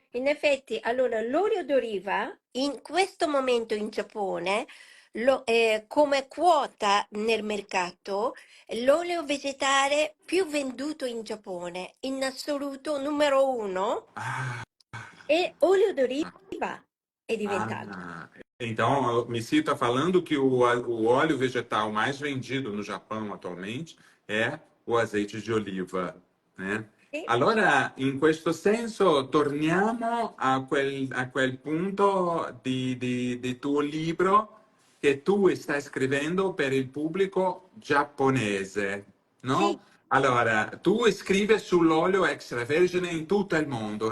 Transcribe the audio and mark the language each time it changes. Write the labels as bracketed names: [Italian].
[Italian] In effetti, allora, l'olio d'oliva in questo momento in Giappone, come quota nel mercato, l'olio vegetale più venduto in Giappone, in assoluto numero uno, Ah, è olio d'oliva è diventato. [Portuguese] ah, então, o Missy está falando que o óleo vegetal mais vendido no Japão atualmente é o azeite de oliva, né? [Italian] Sì, Allora, in questo senso, torniamo a quel punto di tuo libro che tu stai scrivendo per il pubblico giapponese, sì, no? Allora, tu scrivi sull'olio extravergine in tutto il mondo.